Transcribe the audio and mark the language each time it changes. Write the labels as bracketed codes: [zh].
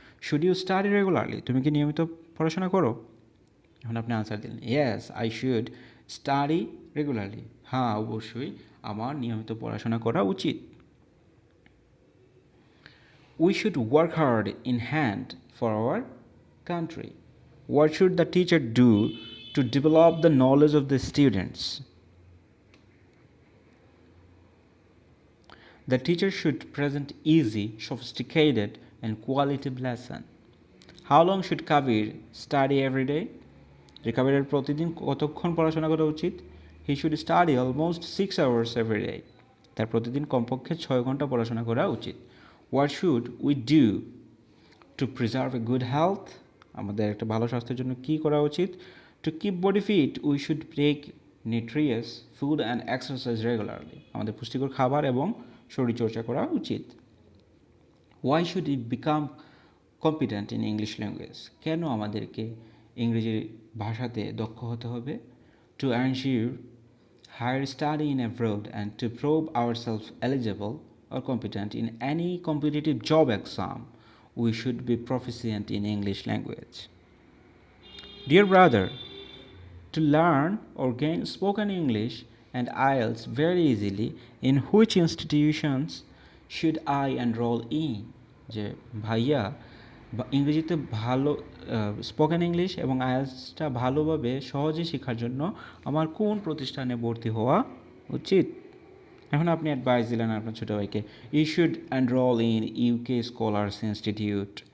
[en] Should you study regularly? [bn] তুমি কি নিয়মিত পড়াশোনা করো? এখন আপনি আনসার দিলেন [en] Yes I should study regularly. [bn] হ্যাঁ, অবশ্যই আমার নিয়মিত পড়াশোনা করা উচিত। [en] We should work hard in hand for our country. What should the teacher do to develop the knowledge of the students? The teacher should present easy, sophisticated, and quality lesson. How long should Kabir study every day? [bn] যে কাবিরের প্রতিদিন কতক্ষণ পড়াশোনা করা উচিত? [en] He should study almost 6 hours every day. [bn] তার প্রতিদিন কমপক্ষে 6 ঘন্টা পড়াশোনা করা উচিত। [en] What should we do to preserve a good health? [bn] আমাদের একটা ভালো স্বাস্থ্যের জন্য কী করা উচিত? [en] To keep body fit, we should take nutritious food and exercise regularly. [bn] আমাদের পুষ্টিকর খাবার এবং শরীরচর্চা করা উচিত। [en] Why should we become competent in English language? [bn] কেন আমাদেরকে ইংরেজি ভাষাতে দক্ষ হতে হবে? [en] To ensure higher study in abroad and to prove ourselves eligible or competent in any competitive job exam, we should be proficient in English language. Dear brother, to learn or gain spoken English and IELTS very easily, in which institutions should I enroll in? [bn] যে ভাইয়া ইংরেজিতে ভালো spoken English এবং আইএলটিএসটা ভালোভাবে সহজে শেখার জন্য আমার কোন প্রতিষ্ঠানে ভর্তি হওয়া উচিত? এখন আপনি অ্যাডভাইস দিলেন আপনার ছোটো ভাইকে, [en] You should enrol in UK scholars institute.